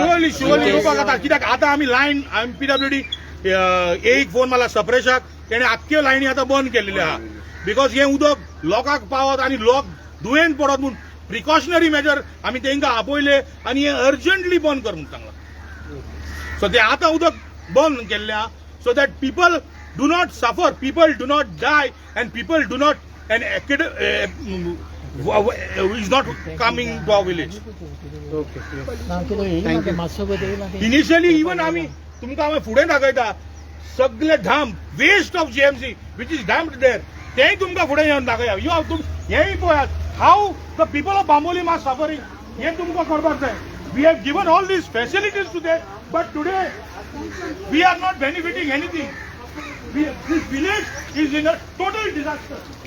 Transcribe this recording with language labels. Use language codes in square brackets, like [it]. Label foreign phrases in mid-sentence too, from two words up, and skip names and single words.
[kok] शुअरली येवपाक जाता कित्याक आतां आमी लायन पीडब्ल्यूडी एक फोन मारला सप्रेशाक तेणे आख्ख्यो लायनी आतां बंद केल्लेल्यो आहा. बिकॉज हें उदक लोकांक पावत आनी लोक दुयेंत पडत म्हणून [en] precautionary measure [kok] आमी तेंकां आपयले आनी हें अर्जंटली बंद कर म्हणून सांगलां. [en] सो [kok] तें आतां उदक बंद केल्लें आहा [en] so that people do not suffer people do not die and people do not is not coming to our village. [kok] इनिशियली इवन आमी तुमकां हांवें फुडें दाखयता सगळे धाम [en] west of GMC which is dammed there [kok] तेंय तुमकां फुडें येवन दाखया. [en] you have [kok] हेंय पळयात [en] how the people of Bambolim are suffering [kok] हें तुमकां करपाक जाय. [en] we have given all these facilities to them but today we are not benefiting anything. This village is in a total disaster.